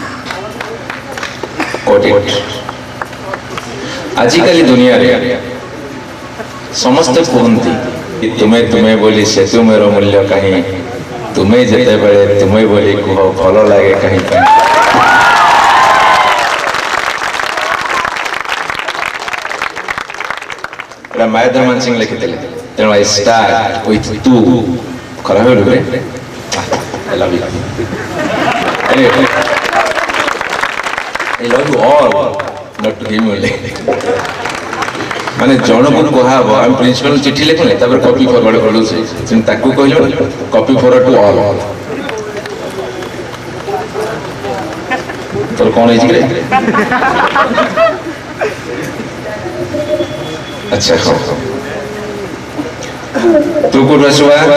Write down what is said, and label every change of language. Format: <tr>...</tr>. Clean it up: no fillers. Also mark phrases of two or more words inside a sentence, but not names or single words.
<or>ଆଜିକାଲି ଦୁନିଆରେ ସମସ୍ତେ କୁହନ୍ତି ତୁମେ ତୁମେ ବୋଲି ସେ ତୁମର ମୂଲ୍ୟ କାହିଁ, ତୁମେ ଯେତେବେଳେ ତୁମେ ବୋଲି କୁହ ଭଲ ଲାଗେ କାହିଁକି। ଏଇଟା ମାୟାଧର ମାନ ସିଂ ଲେଖିଥିଲେ।</or> <en>ତେଣୁ I start with ତୁ।</en> <or>ଖରାପ ହେଲେ</or> <en>I love you. Anyway, I love you all, not to him only.</en> <or>ମାନେ ଜଣକୁ କୁହାହବ ଆମେ ପ୍ରିନ୍ସିପାଲ ଚିଠି ଲେଖୁନେ ତାପରେ</or> <en>copy forward</en> <or>କରୁଛେ ସେମିତି ତାକୁ କହିଲେ</or> <en>copy forward to all.</en> <or>ତୋର କ'ଣ ହେଇଛି କି? ଆଚ୍ଛା ହଉ ତୁ କୋଉଠୁ ଆସିବା?</or>